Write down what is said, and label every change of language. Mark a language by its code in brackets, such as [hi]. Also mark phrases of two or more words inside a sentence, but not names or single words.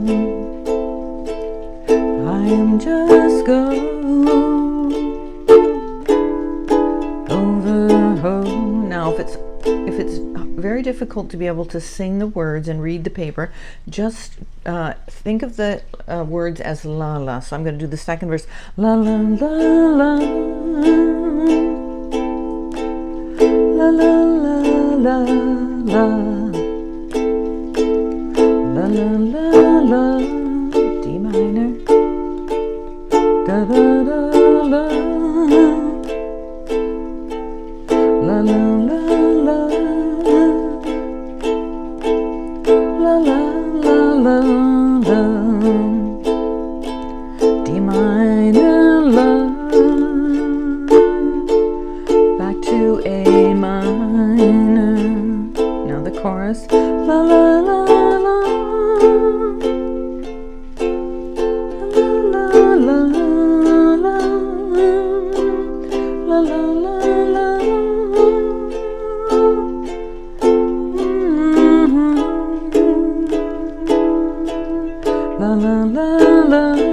[en] I am just going over home. Now, if it's very difficult to be able to sing the words and read the paper, just think of the words as la la. So I'm going to do the 2nd verse. La la la la. La la la la la. La la la la. D minor. Da da da la. La la la la. La la la la la. D minor la. Back to A minor. Now the chorus. La la la la. La la la la. La la la la. La la la la.